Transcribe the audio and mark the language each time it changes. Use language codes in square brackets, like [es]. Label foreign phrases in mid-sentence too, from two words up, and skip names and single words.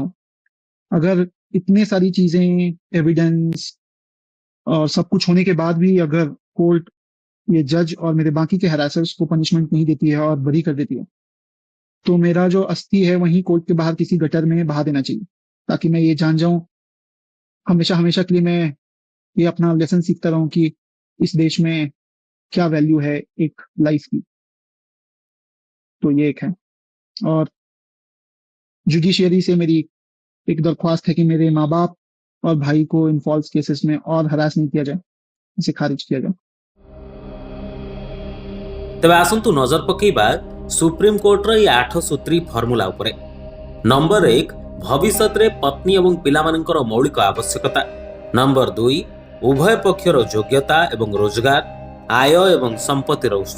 [hi] अगर इतने सारी चीजें, एविडेंस और सब कुछ होने के बाद भी अगर कोर्ट, ये जज और मेरे बाकी के हरासर्स को पनिशमेंट नहीं देती है और बरी कर देती है, तो मेरा जो अस्थि है वहीं कोर्ट के बाहर किसी गटर में बहा देना चाहिए, ताकि मैं ये जान जाऊं हमेशा हमेशा के लिए, मैं ये अपना लेसन सीखता रहूं कि इस देश में क्या वैल्यू है एक लाइफ की। तो ये एक है। और जुडिशियरी से मेरी एक दरख्वास्त है कि मेरे माँ बाप और भाई को इन [en] false cases [hi] में और हरास नहीं किया जाए, इसे खारिज किया जाए। [or] ତେବେ ଆସନ୍ତୁ ନଜର ପକାଇବା ସୁପ୍ରିମକୋର୍ଟର ଏହି 8 ସୂତ୍ରୀ ଫର୍ମୁଲା ଉପରେ। ନମ୍ବର 1, ଭବିଷ୍ୟତରେ ପତ୍ନୀ ଏବଂ ପିଲାମାନଙ୍କର ମୌଳିକ ଆବଶ୍ୟକତା। ନମ୍ବର 2, ଉଭୟ ପକ୍ଷର ଯୋଗ୍ୟତା ଏବଂ ରୋଜଗାର, ଆୟ ଏବଂ ସମ୍ପତ୍ତିର ଉତ୍ସ।